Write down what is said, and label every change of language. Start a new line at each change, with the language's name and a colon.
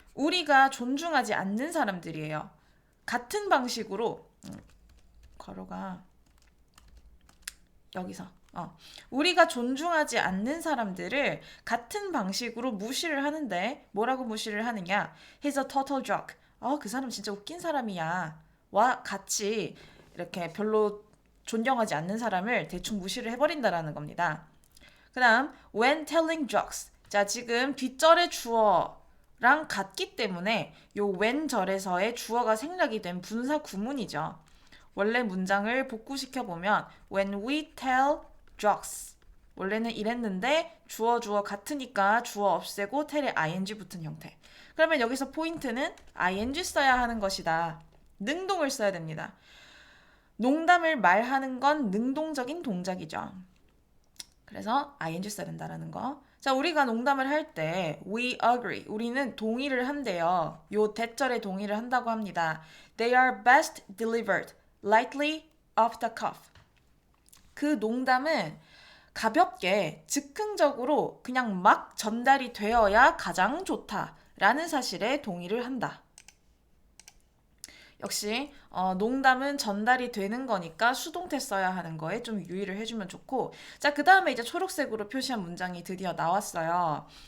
Korean: 우리가 존중하지 않는 사람들이에요. 같은 방식으로 괄호가 여기서 우리가 존중하지 않는 사람들을 같은 방식으로 무시를 하는데 뭐라고 무시를 하느냐?
English: He's a total joke.
Korean: 그 사람 진짜 웃긴 사람이야. 와 같이 이렇게 별로 존경하지 않는 사람을 대충 무시를 해버린다라는 겁니다. 그 다음
English: when telling jokes.
Korean: 자, 지금 뒷절의 주어랑 같기 때문에 요 when 절에서의 주어가 생략이 된 분사 구문이죠. 원래 문장을 복구시켜보면
English: when we tell jokes
Korean: 원래는 이랬는데 주어 같으니까 주어 없애고 tell에 ing 붙은 형태. 그러면 여기서 포인트는 ing 써야 하는 것이다. 능동을 써야 됩니다. 농담을 말하는 건 능동적인 동작이죠. 그래서 ing 써야 된다라는 거. 자, 우리가 농담을 할 때
English: we agree.
Korean: 우리는 동의를 한대요. 요 대절에 동의를 한다고 합니다.
English: They are best delivered lightly off the cuff.
Korean: 그 농담은 가볍게 즉흥적으로 그냥 막 전달이 되어야 가장 좋다라는 사실에 동의를 한다. 역시 농담은 전달이 되는 거니까 수동태 써야 하는 거에 좀 유의를 해주면 좋고, 자, 그 다음에 이제 초록색으로 표시한 문장이 드디어 나왔어요.